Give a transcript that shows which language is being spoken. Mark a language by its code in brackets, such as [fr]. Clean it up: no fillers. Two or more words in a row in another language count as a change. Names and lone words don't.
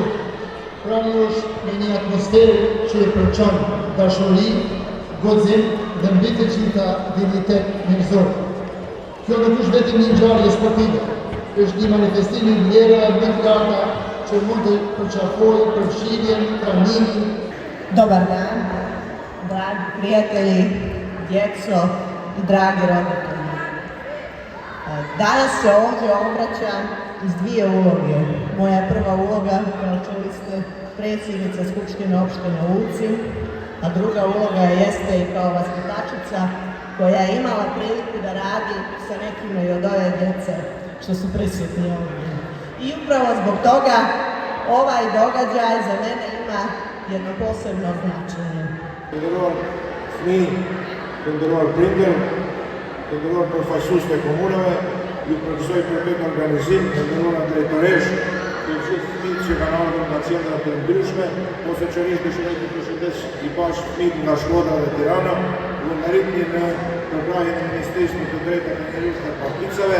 [sq] Pranë jush në një atmosferë që e përçon dashuri, guxim dhe mbi të gjitha dinjitet njerëzor. Kjo nuk është vetëm një ngjarje sportive, është një manifestim i vlerave më të larta që mund të përqafojë përfshirjen, trajnimin. [sr] Dobar dan, dragi prijatelji, djeco i dragi roditelji. Danas se ovdje obraćam iz 2 uloge. Moja prva uloga, kao čuli ste, predsjednica Skupštine opštine Ulcinj, a druga uloga jeste i kao vaspitačica koja je imala priliku da radi sa nekima i od ove djece što su prisutni ovdje. I upravo zbog toga ovaj događaj za mene ima jedno posebno značenje. [sq] Të nderuar prindër, të nderuar përfaqësues të komunave, ju përgëzoj për këtë organizim, të nderuar drejtoresh, të gjithë fëmijët që kanë ardhur nga qendra të ndryshme, posaçërisht dëshiroj të përshëndes i bashkë fëmijët nga Shkodra dhe Tirana, vullneritni në programin e Ministrisë për të drejtat e njerëzit dhe particave.